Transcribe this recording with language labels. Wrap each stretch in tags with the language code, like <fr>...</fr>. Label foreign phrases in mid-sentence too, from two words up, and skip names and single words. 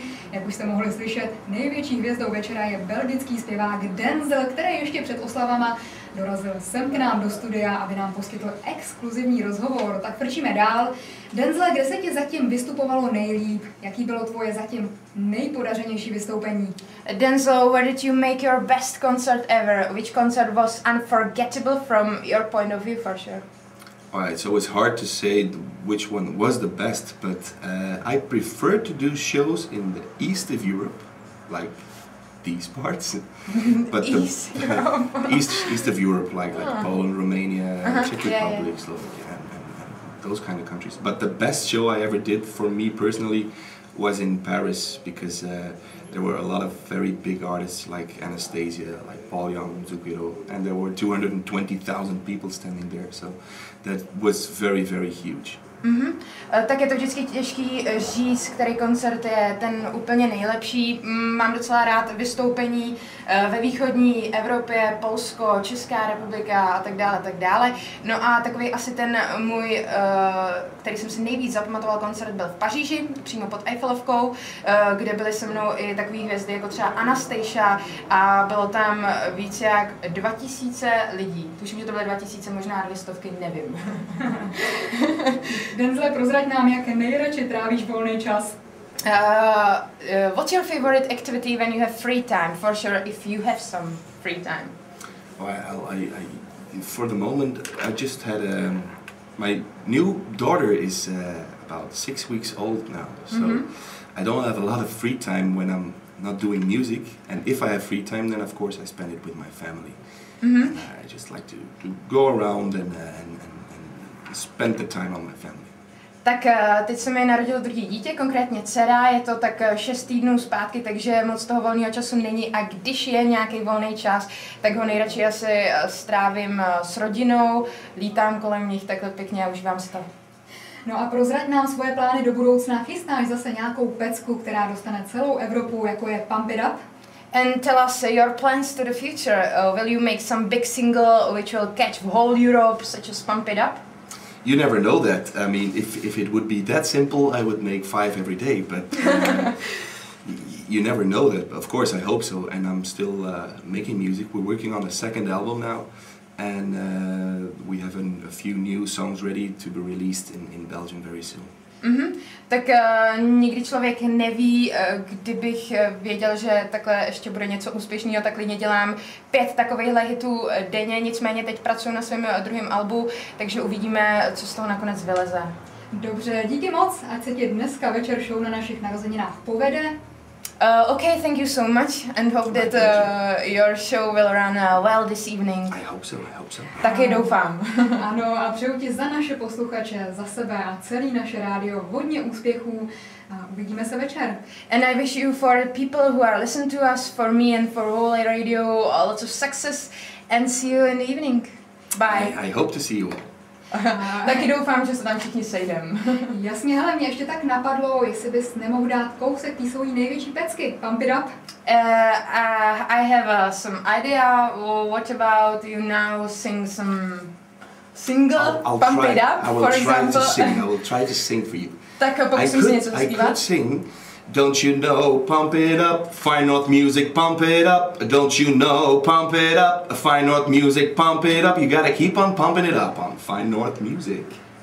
<cs>Jak už jste mohli slyšet, největší hvězdou večera je belgický zpěvák Denzel, který ještě před oslavama dorazil sem k nám do studia, aby nám poskytl exkluzivní rozhovor. Tak frčíme dál. Denzle, kde se ti zatím vystupovalo nejlíp? Jaký bylo tvoje zatím nejpodařenější vystoupení?</cs> <en>Denzel, where did you make your best concert ever? Which concert was unforgettable from your point of view, for sure? Alright, so it's hard to say which one was the best, but I prefer to do shows in the east of Europe, like these parts. But East Europe. east of Europe, like Poland, Romania, Czech Republic, yeah. Slovakia, and those kind of countries. But the best show I ever did for me personally was in Paris, because there were a lot of very big artists like Anastasia, like Paul Young, Zucchero, and there were 220,000 people standing there, so that was very, very huge.</en> <cs>Tak je to vždycky těžký říct, který koncert je ten úplně nejlepší. Mám docela rád vystoupení ve východní Evropě, Polsko, Česká republika a tak dále, tak dále. No a takový asi ten můj, který jsem si nejvíc zapamatoval koncert, byl v Paříži, přímo pod Eiffelovkou, kde byly se mnou i takové hvězdy jako třeba Anastasia a bylo tam víc jak 2000 lidí. Tuším, že to byly 2000, možná 200, nevím. Denzle, prozrať nám, jak nejradši trávíš volný čas.</cs> <en>What's your favorite activity when you have free time? For sure, if you have some free time. Well, for the moment, I just had my new daughter is about 6 weeks old now, so I don't have a lot of free time when I'm not doing music. And if I have free time, then of course I spend it with my family. And I just like to go around and spend the time on my family.</en> <cs>Tak teď se mi narodilo druhé dítě, konkrétně dcera, je to tak 6 týdnů zpátky, takže moc toho volného času není a když je nějaký volný čas, tak ho nejradši asi strávím s rodinou, lítám kolem nich takhle pěkně a užívám si to. No a prozrať nám svoje plány do budoucna. Chystáš zase nějakou pecku, která dostane celou Evropu, jako je Pump It Up?</cs> <en>And tell us your plans to the future. Will you make some big single which will catch whole Europe, such as Pump It Up? You never know that. I mean, if it would be that simple, I would make 5 every day. But you never know that. Of course, I hope so. And I'm still making music. We're working on the second album now, and we have a few new songs ready to be released in Belgium very soon.</en> <cs>Tak nikdy člověk neví, kdybych věděl, že takhle ještě bude něco úspěšného, tak klidně dělám 5 takovejhle hitů denně, nicméně teď pracuji na svém druhém albu, takže uvidíme, co z toho nakonec vyleze. Dobře, díky moc, ať se ti dneska večer show na našich narozeninách povede.</cs> <en>Okay, thank you so much and hope that your show will run well this evening. I hope so.</en> <cs>Taky doufám. Ano, a přeju ti za naše posluchače, za sebe a celý naše rádio hodně úspěchů a uvidíme se večer.</cs> <en>And I wish you for the people who are listening to us, for me and for whole radio, lots of success and see you in the evening. Bye. I hope to see you all.</en> <cs>Taky doufám, že se tam všichni sejdem. Jasně, hele, mě ještě tak napadlo, jestli bys nemohl dát kousek té svojí největší pecky, Pump It Up.</cs> <en>I have some idea. What about you now sing some single, I'll Pump try, It Up, I will for try example? to sing. I will try to sing for you.</en> <cs>Tak pokusím si něco</cs> <en>I</en> <cs>zaspívat.</cs> <en>could sing. Don't you know, pump it up, Fine North music, pump it up. Don't you know, pump it up, Fine North music, pump it up. You gotta keep on pumping it up on Fine North music.</en>